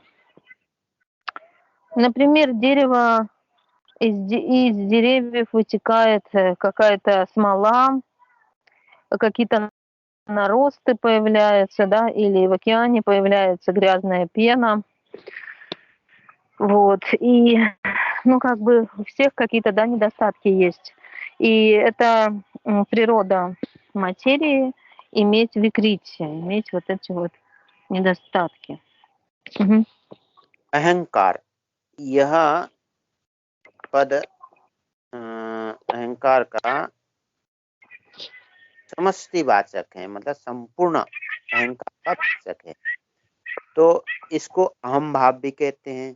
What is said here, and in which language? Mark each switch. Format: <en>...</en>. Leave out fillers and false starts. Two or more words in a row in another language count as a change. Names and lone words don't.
<ru>Например, дерево, из деревьев вытекает какая-то смола, какие-то наросты появляются, да, или в океане появляется грязная пена. Вот. И, ну, как бы у всех какие-то, да, недостатки есть. И это природа материи иметь викрити, иметь вот эти вот недостатки. Угу.</ru> <hi>अहंकार, यह पद अहंकार का समष्टिवाचक है, मतलब संपूर्ण अहंकार का वाचक है। तो इसको अहम भाव भी कहते हैं।</hi>